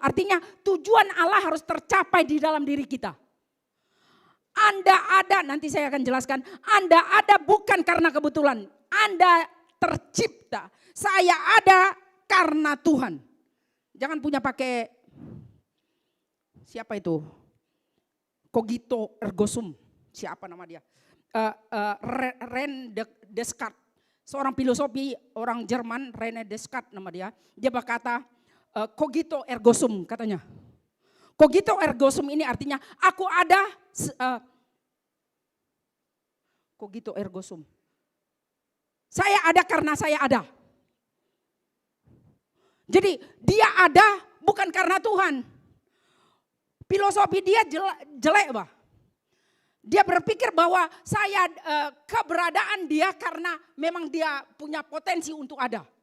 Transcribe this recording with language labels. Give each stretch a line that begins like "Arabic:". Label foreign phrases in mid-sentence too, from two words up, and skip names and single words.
Indonesian: Artinya tujuan Allah harus tercapai di dalam diri kita. Anda ada, nanti saya akan jelaskan. Anda ada bukan karena kebetulan. Anda tercipta. Saya ada karena Tuhan. Jangan punya pakai, siapa itu?
Latin: Cogito ergo sum.
Indonesian: Siapa nama dia? René Descartes. Seorang filosofi orang Jerman, René Descartes nama dia. Dia berkata,
Latin: cogito ergo sum katanya. Cogito ergo sum
Indonesian: ini artinya aku ada,
Latin: cogito ergo sum.
Indonesian: Saya ada karena saya ada. Jadi dia ada bukan karena Tuhan. Filosofi dia jelek bah. Dia berpikir bahwa keberadaan dia karena memang dia punya potensi untuk ada.